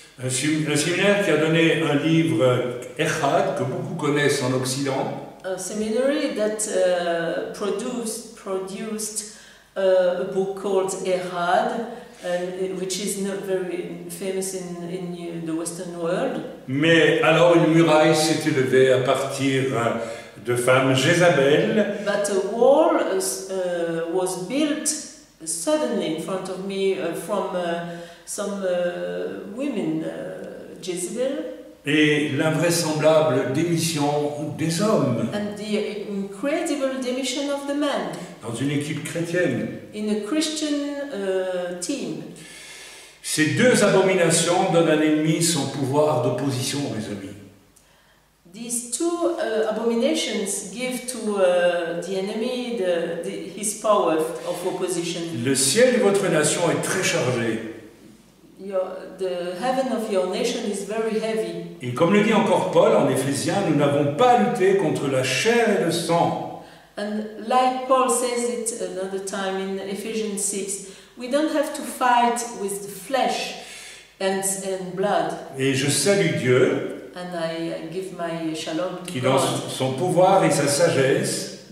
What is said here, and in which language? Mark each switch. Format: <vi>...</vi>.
<fr>Un séminaire qui a donné un livre Echad, que beaucoup connaissent en Occident.</fr> <en>A seminary that produced a book called Echad, which is not very famous in the Western world.</en> <fr>Mais alors une muraille s'est élevée à partir de femmes Jézabel.</fr> <en>But a wall was built suddenly in front of me from some women, Jezebel.</en> <fr>Et l'invraisemblable démission des hommes.</fr> <en>And the incredible demission of the men.</en> <fr>Dans une équipe chrétienne.</fr> <en>In a Christian team.</en> <fr>Ces deux abominations donnent à l'ennemi son pouvoir d'opposition, mes amis.</fr> <en>These two abominations give to the enemy his power of opposition.</en> <fr>Le ciel de votre nation est très chargé.</fr> <en>The heaven of your nation is very heavy.</en> <fr>Et comme le dit encore Paul en Éphésiens, nous n'avons pas lutté contre la chair et le sang.</fr> <en>And like Paul says it another time in Ephesians 6, we don't have to fight with the flesh and blood.</en> <fr>Et je salue Dieu</fr> <en>And I give my shalom to</en> <fr>qui, dans</fr> <en>God,</en> <fr>son pouvoir et sa sagesse,</fr>